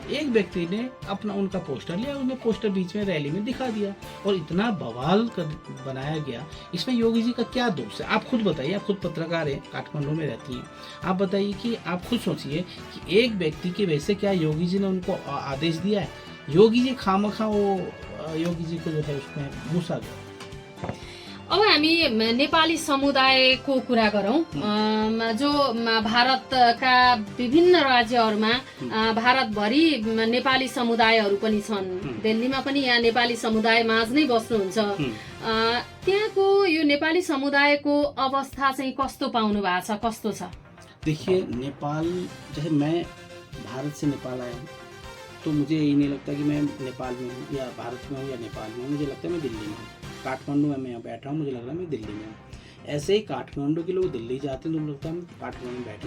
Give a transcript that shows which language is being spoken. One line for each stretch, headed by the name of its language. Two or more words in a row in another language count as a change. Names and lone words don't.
Hindi: एक व्यक्ति ने अपना उनका पोस्टर लिया, उन्हें पोस्टर बीच में रैली में दिखा दिया और इतना बवाल कर बनाया गया। इसमें योगी जी का क्या दोष है? आप खुद बताइए, आप खुद पत्रकार हैं, काठमांडू में रहती हैं, आप बताइए कि आप खुद सोचिए कि एक व्यक्ति की वजह से क्या योगी जी ने उनको आदेश दिया है? योगी जी खामखा वो योगी जी को जो है उसमें घुसा गया।
Nepali: अब हामी नेपाली समुदायको कुरा गरौँ। जो भारतका विभिन्न राज्यहरूमा भारतभरि नेपाली समुदायहरू पनि छन्। दिल्लीमा पनि यहाँ नेपाली समुदाय माझ नै बस्नुहुन्छ। त्यहाँको यो नेपाली समुदायको अवस्था चाहिँ कस्तो पाउनु भएको छ, कस्तो छ?
Hindi: देखिए, नेपाल, जैसे मैं भारत से नेपाल आया हूँ, तो मुझे यही नहीं लगता कि मैं नेपाल में हूँ या भारत में हूँ या नेपाल में हूँ। मुझे लगता है मैं दिल्ली में हूँ। काठमांडू में मैं यहाँ बैठा हूँ, मुझे लग रहा है मैं दिल्ली में हूँ। ऐसे ही काठमांडू के लोग दिल्ली जाते हैं तो मुझे लगता है हम काठमांडू में बैठे।